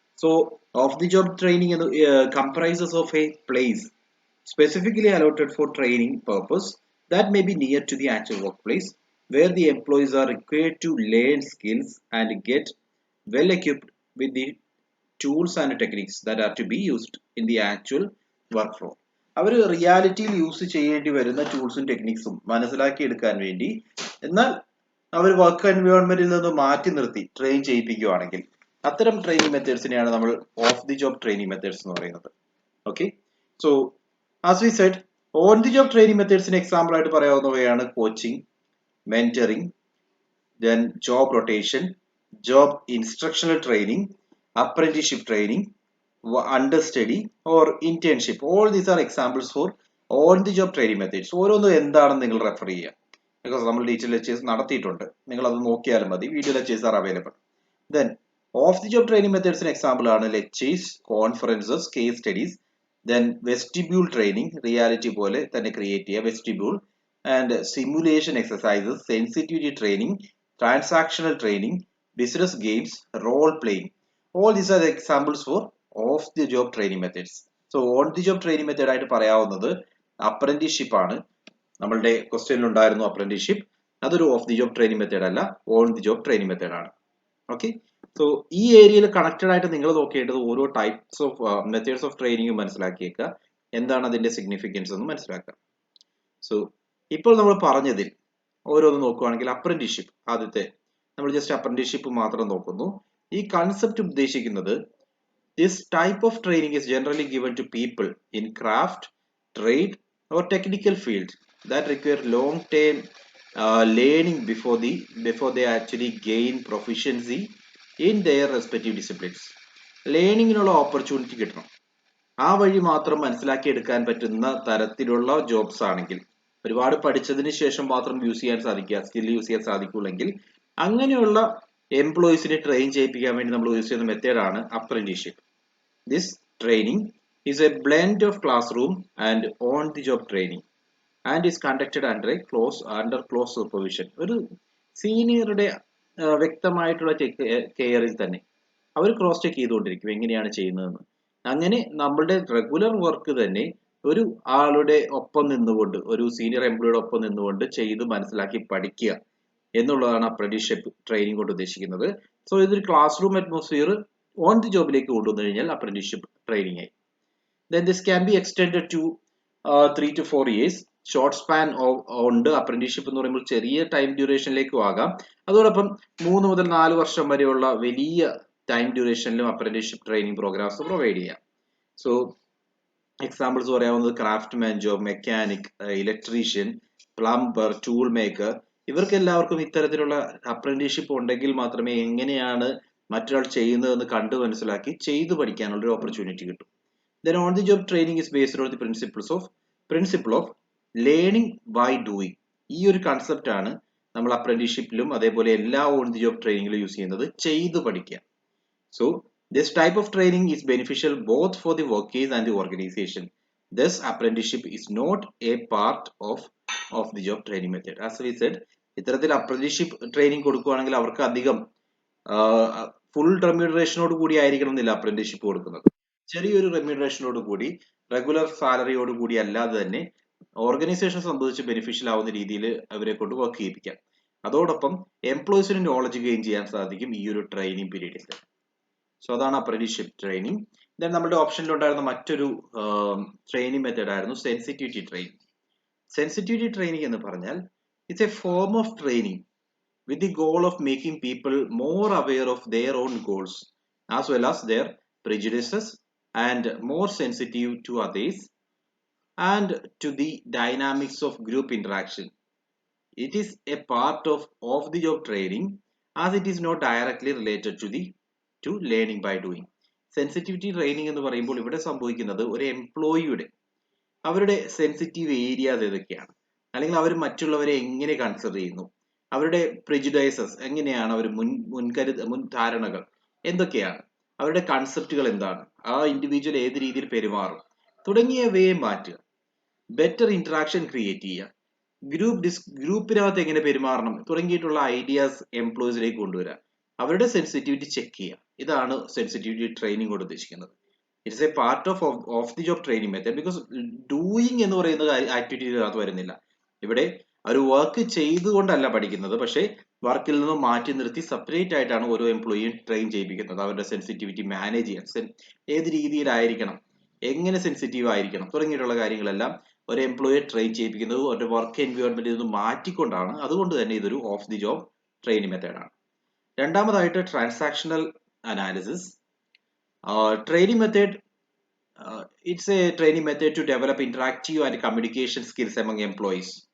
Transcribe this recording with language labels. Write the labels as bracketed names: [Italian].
[English] So off the job training comprises of a place specifically allotted for training purpose that may be near to the actual workplace, where the employees are required to learn skills and get well equipped with the tools and techniques that are to be used in the actual work floor. [Malayalam] Our റിയാലിറ്റിയിൽ use ചെയ്യേണ്ടി വരുന്ന ടൂൾസും ടെക്നിക്സും മനസ്സിലാക്കി എടുക്കാൻ വേണ്ടി, എന്നാൽ അവർ work എൻവയോൺമെന്റിൽ നിന്ന് മാറ്റി നിർത്തി train ചെയ്യിപ്പിക്കുകയാണെങ്കിൽ അത്തരം ട്രെയിനിങ് മെത്തേഡ്സിനെയാണ് നമ്മൾ of the job training methods എന്ന് പറയുന്നത്. [English] okay, so as we said, on the job training methods in example [Malayalam] ആയിട്ട് പറയാവുന്നവയാണ് [English] Coaching, mentoring, then job rotation, job instructional training, apprenticeship training, understudy or internship. All these are examples for on the job training methods. [Malayalam] ഓരോന്നും എന്താണെന്ന് നിങ്ങൾ refer ചെയ്യുക, because നമ്മൾ detail lectures നടത്തിയിട്ടുണ്ട്, നിങ്ങൾ അത് നോക്കിയാലും മതി. [English] Video lectures are available. [Malayalam] Then of the job training മെത്തേഡ്സിന് example ആണ് lectures, conferences, case studies, then vestibule training, reality പോലെ തന്നെ ക്രിയേറ്റ് ചെയ്യുക vestibule, and simulation exercises, sensitivity training, transactional training, business games, role playing. All these are the examples for off the job training methods. So on the job training method ആയിട്ട് പറയാവുന്നത് apprenticeship ആണ്. നമ്മളുടെ ക്വസ്റ്റ്യനിൽ ഉണ്ടായിരുന്നു apprenticeship. അതൊരു of the job training method അല്ല, on the job training method ആണ്. Okay, so ഈ ഏരിയയിൽ കണക്റ്റഡ് ആയിട്ട് നിങ്ങൾ നോക്കേണ്ടത് ഓരോ types of methods of training മനസ്സിലാക്കിയേക്കുക, എന്താണ് അതിന്റെ സിഗ്നിഫിക്കൻസ് എന്ന് മനസ്സിലാക്കുക. സോ ഇപ്പോൾ നമ്മൾ പറഞ്ഞതിൽ ഓരോന്ന് നോക്കുകയാണെങ്കിൽ അപ്രന്റീസ്ഷിപ്പ്, ആദ്യത്തെ നമ്മൾ ജസ്റ്റ് അപ്രന്റീസ്ഷിപ്പ് മാത്രം നോക്കുന്നു. ഈ കൺസെപ്റ്റ് ഉദ്ദേശിക്കുന്നത് [English] This type of training is generally given to people in craft, trade or technical field that require long term learning before they actually gain proficiency in their respective disciplines. [Malayalam] ലേണിങ്ങിനുള്ള opportunity കിട്ടണം, ആ വഴി മാത്രം മനസ്സിലാക്കി എടുക്കാൻ പറ്റുന്ന തരത്തിലുള്ള jobs ആണെങ്കിൽ, ഒരുപാട് പഠിച്ചതിന് ശേഷം മാത്രം യൂസ് ചെയ്യാൻ സാധിക്കുക, സ്കിൽ യൂസ് ചെയ്യാൻ സാധിക്കുള്ളെങ്കിൽ അങ്ങനെയുള്ള എംപ്ലോയീസിനെ ട്രെയിൻ ചെയ്യിപ്പിക്കാൻ വേണ്ടി നമ്മൾ യൂസ് ചെയ്യുന്ന മെത്തേഡാണ് apprenticeship. [English] This training is a blend of classroom and on the job training and is conducted under close supervision. [Malayalam] ഒരു സീനിയറുടെ വ്യക്തമായിട്ടുള്ള കെയറിൽ തന്നെ അവർ ക്രോസ് ചെക്ക് ചെയ്തുകൊണ്ടിരിക്കും എങ്ങനെയാണ് ചെയ്യുന്നതെന്ന്. അങ്ങനെ നമ്മളുടെ റെഗുലർ വർക്ക് തന്നെ ഒരു ആളുടെ ഒപ്പം നിന്നുകൊണ്ട്, ഒരു സീനിയർ എംപ്ലോയിയുടെ ഒപ്പം നിന്നുകൊണ്ട് ചെയ്ത് മനസ്സിലാക്കി പഠിക്കുക എന്നുള്ളതാണ് അപ്രന്റീസ്ഷിപ്പ് ട്രെയിനിങ് കൊണ്ട് ഉദ്ദേശിക്കുന്നത്. സോ ഇതൊരു class room atmosphere on the ജോബിലേക്ക് കൊണ്ടുവന്നു കഴിഞ്ഞാൽ അപ്രന്റീസ്ഷിപ്പ് ട്രെയിനിങ് ആയി. [English] Then this can be extended to 3 to 4 years. [Malayalam] Short span ഉണ്ട്. അപ്രന്റീസ്ഷിപ്പ് എന്ന് പറയുമ്പോൾ ചെറിയ ടൈം ഡ്യൂറേഷനിലേക്കും ആകാം. അതോടൊപ്പം 3 മുതൽ 4 വർഷം വരെയുള്ള വലിയ time ഡ്യൂറേഷനിലും apprenticeship training programmes provide ചെയ്യാം. സോ എക്സാമ്പിൾസ് പറയാവുന്നത് craftsman job, mechanic, electrician, plumber, tool maker, ഇവർക്ക് എല്ലാവർക്കും ഇത്തരത്തിലുള്ള അപ്രന്റീസ്ഷിപ്പ് ഉണ്ടെങ്കിൽ മാത്രമേ എങ്ങനെയാണ് മറ്റൊരാൾ ചെയ്യുന്നതെന്ന് കണ്ടു മനസ്സിലാക്കി ചെയ്തു പഠിക്കാനുള്ള ഒരു ഓപ്പർച്യൂണിറ്റി കിട്ടും. [English] Then on the job training is based on the principles of principle of learning by doing. [Malayalam] ഈ ഒരു കൺസെപ്റ്റ് ആണ് നമ്മൾ അപ്രന്റീസ്ഷിപ്പിലും അതേപോലെ എല്ലാ ഓൺ ദി ജോബ് ട്രെയിനിങ്ങിലും യൂസ് ചെയ്യുന്നത്. ചെയ്തു പഠിക്കുക. [English] So this type of training is beneficial both for the workers and the organisation. Thus, apprenticeship is not a part of the job training method. As we said, [Malayalam] ഇത്തരത്തിൽ apprenticeship training കൊടുക്കുകയാണെങ്കിൽ അവർക്ക് അധികം full റെമ്യൂണറേഷനോട് കൂടി ആയിരിക്കണം എന്നില്ല apprenticeship കൊടുക്കുന്നത്. ചെറിയൊരു റെമ്യൂണറേഷനോട് കൂടി റെഗുലർ സാലറിയോട് കൂടി അല്ലാതെ തന്നെ ഓർഗനൈസേഷൻ സംബന്ധിച്ച് ബെനിഫിഷ്യൽ ആവുന്ന രീതിയിൽ അവരെ കൊണ്ട് വർക്ക് ചെയ്യിപ്പിക്കാം. അതോടൊപ്പം എംപ്ലോയീസിന് നോളജ് ഗെയിൻ ചെയ്യാൻ സാധിക്കും ഈ ഒരു ട്രെയിനിങ് പീരീഡിൽ. സോ അതാണ് അപ്രന്റീസ്ഷിപ്പ് ട്രെയിനിങ്. ദെൻ നമ്മുടെ ഓപ്ഷനിൽ ഉണ്ടായിരുന്ന മറ്റൊരു ട്രെയിനിങ് മെത്തേഡ് ആയിരുന്നു സെൻസിറ്റിവിറ്റി ട്രെയിനിങ്. [English] sensitivity training [Malayalam] എന്ന് പറഞ്ഞാൽ [English] It's a form of training with the goal of making people more aware of their own goals as well as their prejudices and more sensitive to others and to the dynamics of group interaction. It is a part of the job training as it is not directly related to learning by doing. [Malayalam] Sensitivity training എന്ന് പറയുമ്പോൾ ഇവിടെ സംഭവിക്കുന്നത് ഒരു എംപ്ലോയിയുടെ അവരുടെ sensitive areas ഏതൊക്കെയാണ്, അല്ലെങ്കിൽ അവർ മറ്റുള്ളവരെ എങ്ങനെ കൺസിഡർ ചെയ്യുന്നു, അവരുടെ പ്രെജുഡൈസസ് എങ്ങനെയാണ്, അവർ മുൻധാരണകൾ എന്തൊക്കെയാണ്, അവരുടെ കൺസെപ്റ്റുകൾ എന്താണ്, ആ ഇൻഡിവിജ്വൽ ഏത് രീതിയിൽ പെരുമാറും തുടങ്ങിയവയെ മാറ്റുക. ബെറ്റർ ഇന്ററാക്ഷൻ ക്രിയേറ്റ് ചെയ്യുക, ഗ്രൂപ്പിനകത്ത് എങ്ങനെ പെരുമാറണം തുടങ്ങിയിട്ടുള്ള ഐഡിയാസ് എംപ്ലോയീസിലേക്ക് കൊണ്ടുവരിക, അവരുടെ സെൻസിറ്റിവിറ്റി ചെക്ക് ചെയ്യുക. ഇതാണ് സെൻസിറ്റിവിറ്റി ട്രെയിനിങ് കൊണ്ട് ഉദ്ദേശിക്കുന്നത്. [English] it's a part of the job training method [Malayalam] because doing എന്ന് പറയുന്ന ആക്ടിവിറ്റിയിലകത്ത് വരുന്നില്ല. ഇവിടെ ഒരു വർക്ക് ചെയ്തുകൊണ്ടല്ല പഠിക്കുന്നത്, പക്ഷേ വർക്കിൽ നിന്നും മാറ്റി നിർത്തി സെപ്പറേറ്റ് ആയിട്ടാണ് ഓരോ എംപ്ലോയിയും ട്രെയിൻ ചെയ്യിപ്പിക്കുന്നത്. അവരുടെ സെൻസിറ്റിവിറ്റി മാനേജ് ചെയ്യാൻ, ഏത് രീതിയിലായിരിക്കണം, എങ്ങനെ സെൻസിറ്റീവ് ആയിരിക്കണം തുടങ്ങിയിട്ടുള്ള കാര്യങ്ങളെല്ലാം ഒരു എംപ്ലോയിയെ ട്രെയിൻ ചെയ്യിപ്പിക്കുന്നത് ഒരു വർക്ക് എൻവയോൺമെന്റിൽ നിന്ന് മാറ്റിക്കൊണ്ടാണ്. അതുകൊണ്ട് തന്നെ ഇതൊരു ഓഫ് ദി ജോബ് ട്രെയിനിങ് മെത്തേഡാണ്. രണ്ടാമതായിട്ട് transactional analysis. [English] Training method, it's a training method to develop interactive and communication skills among employees.